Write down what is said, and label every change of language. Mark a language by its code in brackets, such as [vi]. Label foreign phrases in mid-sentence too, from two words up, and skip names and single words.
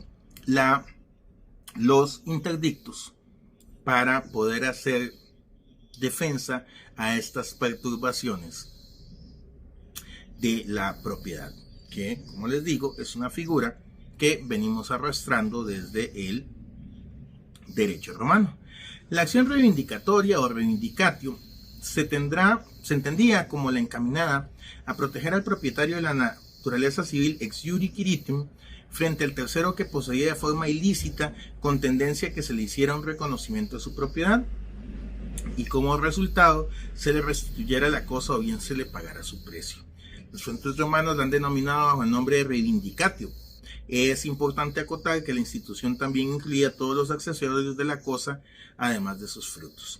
[es] los interdictos para poder hacer defensa a estas perturbaciones de la propiedad, que, como les digo, es una figura que venimos arrastrando desde el derecho romano. La acción reivindicatoria o reivindicatio se entendía como la encaminada a proteger al propietario de la naturaleza civil [la] ex iure quiritum [es] frente al tercero que poseía de forma ilícita con tendencia a que se le hiciera un reconocimiento de su propiedad y como resultado se le restituyera la cosa o bien se le pagara su precio. Los fuentes romanos la han denominado bajo el nombre de reivindicatio. Es importante acotar que la institución también incluía todos los accesorios de la cosa, además de sus frutos.